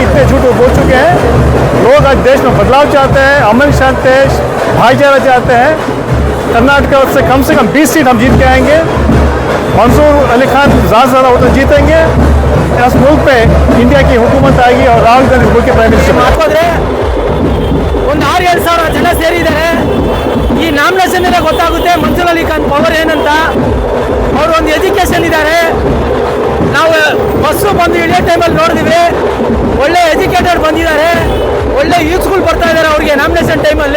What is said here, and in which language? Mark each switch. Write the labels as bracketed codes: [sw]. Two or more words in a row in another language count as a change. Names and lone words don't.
[hi] इतने झूठ वो बोल चुके हैं। लोग आज देश में बदलाव चाहते हैं, अमन शांति, भाईचारा चाहते हैं। कर्नाटक से कम 20 सीट हम जीत के आएंगे। मंसूर अली खान ज़्यादा से ज़्यादा वोट जीतेंगे। इस मुल्क पे इंडिया की हुकूमत आएगी और राहुल गांधी मुल्क के [en] prime minister. [kn] ಹಾಕಿದ್ರೆ ಒಂದು 6-7 ಸಾವಿರ ಜನ ಸೇರಿದ್ದಾರೆ। ಈ ನಾಮಿನೇಷನ್ ಗೊತ್ತಾಗುತ್ತೆ ಮನ್ಸೂರ್ ಅಲಿ ಖಾನ್ ಪವರ್ ಏನಂತ। ಅವರು ಒಂದು ಎಜುಕೇಷನ್ ಇದ್ದಾರೆ, ನಾವು ಬಸ್ಸು ಬಂದು ಇಳಿಯೋ ಟೈಮಲ್ಲಿ ನೋಡಿದ್ವಿ, ಒಳ್ಳೆ ಎಜುಕೇಟೆಡ್ ಬಂದಿದ್ದಾರೆ, ಒಳ್ಳೆ ಯೂತ್ಸ್ಗಳು ಬರ್ತಾ ಇದ್ದಾರೆ ಅವ್ರಿಗೆ ನಾಮಿನೇಷನ್ ಟೈಮಲ್ಲಿ।